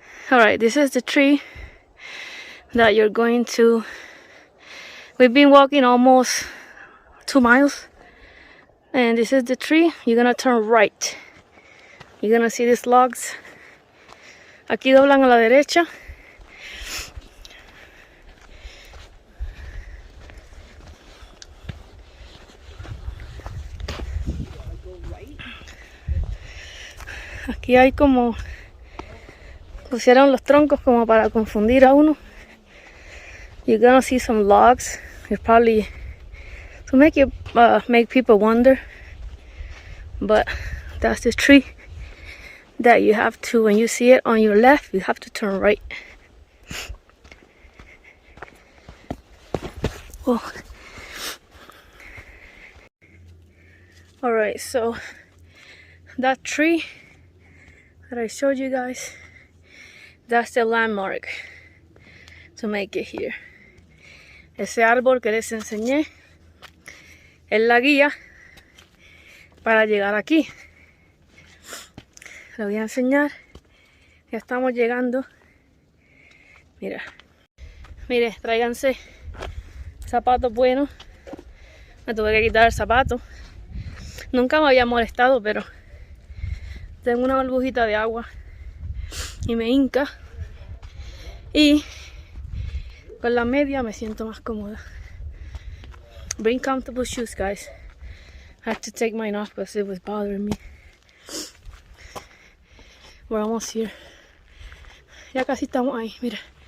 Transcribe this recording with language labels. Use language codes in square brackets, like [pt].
[en] Alright, this is the tree that you're going to. We've been walking almost 2 miles. And this is the tree. You're gonna turn right. You're gonna see these logs. [es] Aquí doblan a la derecha. Aquí hay como... pusieron los troncos como para confundir a uno. [en] You're gonna see some logs. It's probably to make people wonder. But that's the tree that you have to, when you see it on your left, you have to turn right. Oh. Alright, so that tree that I showed you guys, that's the landmark to make it here. [es] Ese árbol que les enseñé es la guía para llegar aquí. Lo voy a enseñar. Ya estamos llegando. Mira. Mire, tráiganse zapatos buenos. Me tuve que quitar el zapato. Nunca me había molestado, pero tengo una burbujita de agua y me hinca. Y con la media me siento más cómoda. [en] Bring comfortable shoes, guys. I had to take mine off because it was bothering me. We're almost here. [es] Ya casi estamos ahí, mira.